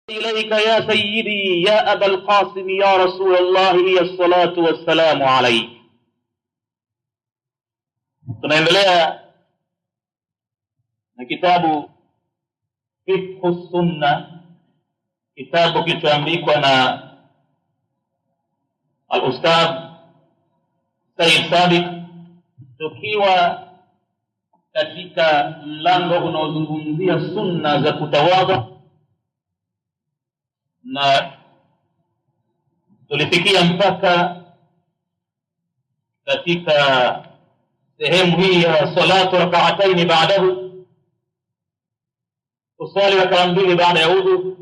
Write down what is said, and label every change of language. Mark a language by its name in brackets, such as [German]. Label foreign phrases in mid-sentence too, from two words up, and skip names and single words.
[Arabic] إليك يا سيدي يا أبا القاسم يا رسول الله هي الصلاة والسلام عليك. [Swahili] Tunaendelea na kitabu Fiqh Sunna, kitabu kilichoandikwa na al-Ustadh Sayyid Sabiq, tukiwa katika mlango unaozungumzia sunna za kutawadha, na tulifikia mpaka katika sehemu hii ya [Arabic] صلاة ركعتين بعده, [Swahili] kusali rak'a mbili baada ya udhu.